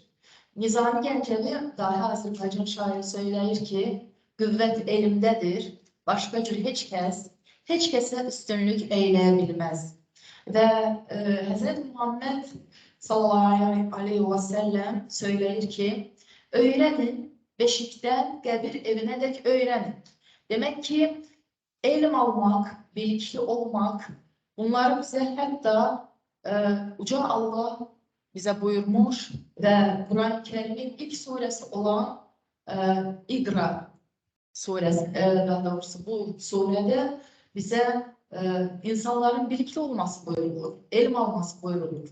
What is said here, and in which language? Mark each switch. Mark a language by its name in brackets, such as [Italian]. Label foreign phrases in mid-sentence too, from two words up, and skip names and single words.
[Azerbaijani] Nizami Gəncəvi, dahi Azərbaycan şairi söyləyir ki, qüvvət elmdədir, başqa cür heç kəsə üstünlük eyləyə bilməz. Və Həzrət Muhammed [Arabic] sallallahu aleyhi ve sellem [Azerbaijani] söyləyir ki, öyrənin, beşikten qəbir evine dek öğrenin. [Turkish] Demek ki elm almak, bilikli olmak, bunlar bize hatta Uca Allah bize buyurmuş ve Kur'an-ı Kerim'in ilk suresi olan İqra suresi, daha doğrusu bu surede bize insanların bilikli olması buyurulur, elm alması buyurulur.